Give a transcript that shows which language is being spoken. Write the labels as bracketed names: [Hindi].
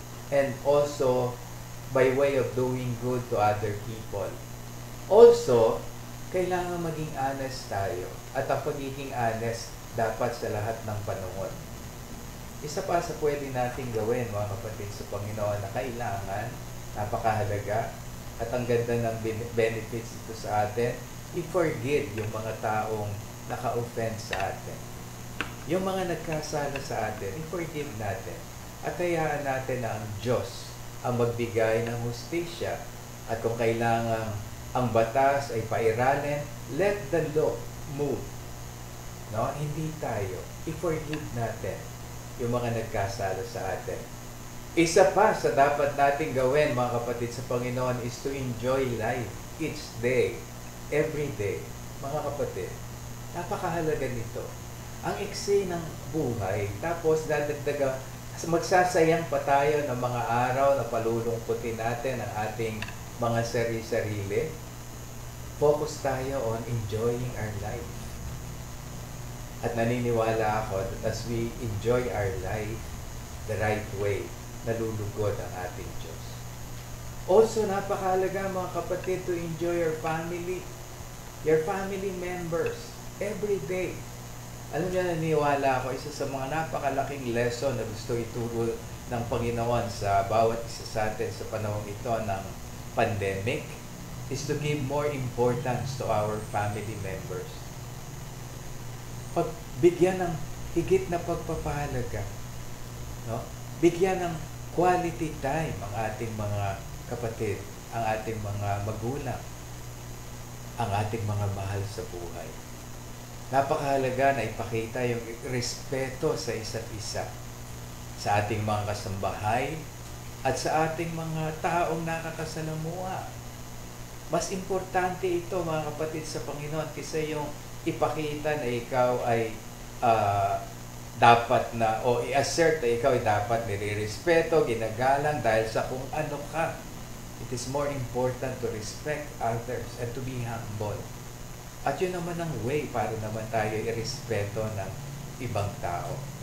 [English] And also, by way of doing good to other people. [Filipino] Also, kailangan maging honest tayo. At ang pagiging honest, dapat sa lahat ng panahon. Isa pa sa pwede nating gawin, mga kapatid sa Panginoon, na kailangan, napakahalaga, at ang ganda ng benefits ito sa atin, i-forgive yung mga taong naka-offend sa atin. Yung mga nagkasala sa atin, i-forgive natin. At hayaan natin na ang Diyos ang magbigay ng hustisya. At kung kailangan ang batas ay pairalin, [English] let the law move. [Filipino] No? Hindi tayo. I-forgive natin yung mga nagkasala sa atin. Isa pa sa dapat nating gawin, mga kapatid sa Panginoon, [English] is to enjoy life each day, every day. [Filipino] Mga kapatid, napakahalaga nito. Ang iksi ng buhay, tapos dadagdaga, magsasayang pa tayo ng mga araw na palulungkutin natin ang ating mga sarili-sarili. [English] Focus tayo on enjoying our life. [Filipino] At naniniwala ako [English] that as we enjoy our life the right way, [Filipino] nalulugod ang ating Diyos. [English] Also, [Filipino] napakahalaga, mga kapatid, [English] to enjoy your family members, every day. [Filipino] Alam niyo, naniniwala ako, isa sa mga napakalaking lesson na gusto ituro ng Panginoon sa bawat isa sa atin sa panahon ito ng pandemic [English] is to give more importance to our family members. [Filipino] Bigyan ng higit na pagpapahalaga. No? Bigyan ng quality time ang ating mga kapatid, ang ating mga magulang, ang ating mga mahal sa buhay. Napakahalaga na ipakita yung respeto sa isa't isa, sa ating mga kasambahay, at sa ating mga taong nakakasalamuha. Mas importante ito, mga kapatid sa Panginoon, kaysa yung ipakita na ikaw ay dapat na, o i-assert na ikaw ay dapat nire-respeto, ginagalang dahil sa kung ano ka. [English] It is more important to respect others and to be humble. [Filipino] At yun naman ang way para naman tayo i-respeto ng ibang tao.